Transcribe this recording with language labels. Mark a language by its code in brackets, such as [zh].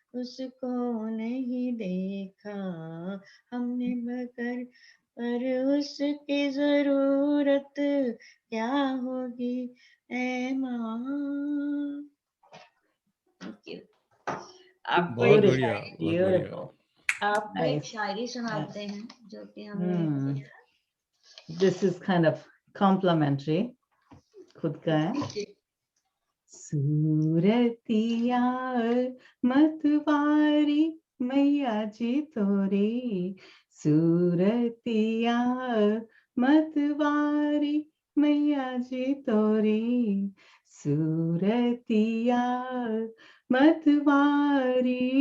[hi] उसको नहीं देखा हमने मगर, पर उसकी जरूरत क्या होगी। ए माँ। आपको बहुत एक बढ़िया, शायरी, बहुत बढ़िया। आपको एक [en] Nice. [hi] शायरी सुनाते हैं जो कि हमने [en] This is kind of complimentary. [hi] खुद का है। सूरतिया मतवारी मैया जी तोरी, सूरतिया मतवारी मैया जी तोरी, सूरतिया मतवारी।